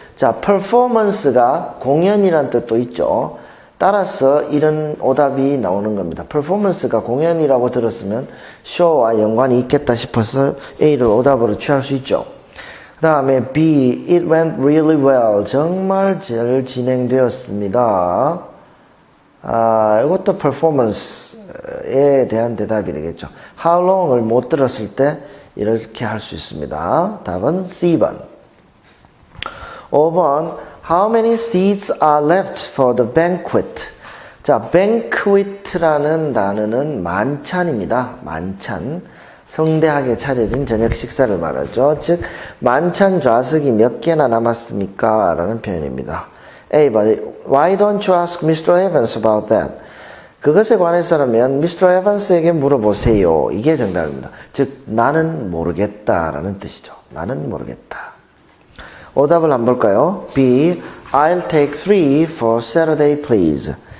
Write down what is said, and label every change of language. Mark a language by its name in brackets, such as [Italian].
[Korean] 자, performance가 공연이란 뜻도 있죠. 따라서 이런 오답이 나오는 겁니다. performance가 공연이라고 들었으면 show와 연관이 있겠다 싶어서 A를 오답으로 취할 수 있죠. 그 다음에 [English] B, it went really well. [Korean] 정말 잘 진행되었습니다. 이것도 performance에 대한 대답이 되겠죠. How long을 못 들었을 때 이렇게 할 수 있습니다. 답은 C번. [English] 5번, how many seats are left for the banquet? [Korean] 자, banquet라는 단어는 만찬입니다. 만찬. 성대하게 차려진 저녁 식사를 말하죠. 즉, 만찬 좌석이 몇 개나 남았습니까? 라는 표현입니다. [English] A번, why don't you ask Mr. Evans about that? [Korean] 그것에 관해서라면 Mr. Evans에게 물어보세요. 이게 정답입니다. 즉, 나는 모르겠다라는 뜻이죠. 나는 모르겠다. 오답을 한번 볼까요? [English] B, I'll take 3 for Saturday, please.